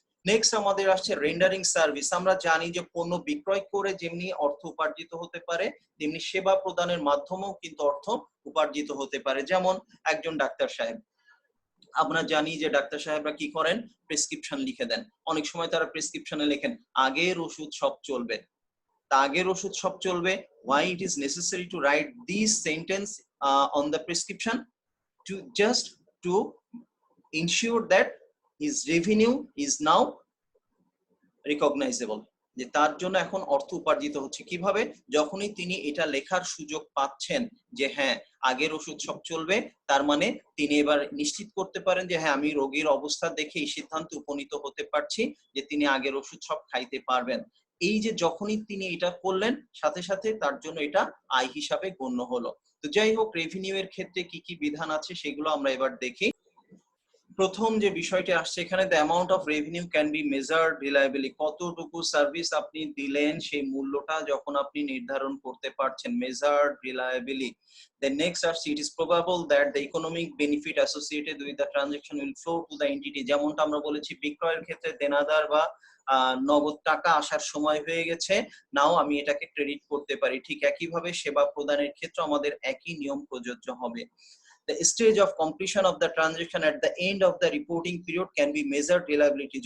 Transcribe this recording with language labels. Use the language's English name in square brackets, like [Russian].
[Bangla] Next আমাদের আসছে rendering service. আমরা জানি যে পণ্য বিক্রয় করে যেমনি অর্থ উপার্জিত হতে পারে তেমনি সেবা প্রদানের মাধ্যমেও কিন্তু অর্থ উপার্জিত হতে পারে। যেমন একজন ডাক্তার সাহেব, আমরা জানি যে ডাক্তার সাহেবরা কি করেন, প্রেসক্রিপশন লিখে দেন। অনেক সময় তারা প্রেসক্রিপশনে লেখেন আগের ওষুধ সব চলবে, তা আগের ওষুধ সব চলবে। [English] why it is necessary to write these sentence on the prescription? To just to ensure that his revenue is now recognizable, [Bangla] যে তার জন্য এখন অর্থ উপার্জিত হচ্ছে। কিভাবে? যখনই তিনি এটা লেখার সুযোগ পাচ্ছেন যে হ্যাঁ আগের ওষুধ সব চলবে, তার মানে তিনি এবার নিশ্চিত করতে পারেন যে হ্যাঁ আমি রোগীর অবস্থা দেখে এই সিদ্ধান্তে উপনীত হতে পারছি যে তিনি আগের ওষুধ সব খাইতে পারবেন। এই যে যখনই তিনি এটা করলেন সাথে সাথে তার জন্য এটা আয় হিসাবে গণ্য হলো। তো যাই হোক, রেভিনিউ এর ক্ষেত্রে কি কি বিধান আছে সেগুলো আমরা এবার দেখি। প্রথম যে বিষয়টি আসছে এখানে, [English] The amount of revenue can be measured reliably. [Bangla] কতটুকু সার্ভিস আপনি দিলেন সেই মূল্যটা যখন আপনি নির্ধারণ করতে পারছেন, [English] Measured reliably. The next [Bangla] আসছে [English] it is probable that the economic benefit associated with the transaction will flow to the entity. [Bangla] যেমনটা আমরা বলেছি বিক্রয়ের ক্ষেত্রে দেনাদার বা নগদ টাকা আসার সময় হয়ে গেছে, নাও আমি এটাকে ক্রেডিট করতে পারি। ঠিক একইভাবে সেবা প্রদানের ক্ষেত্রে আমাদের একই নিয়ম প্রযোজ্য হবে। [English] The stage of completion of the transaction at the end of the reporting period can be measured reliability.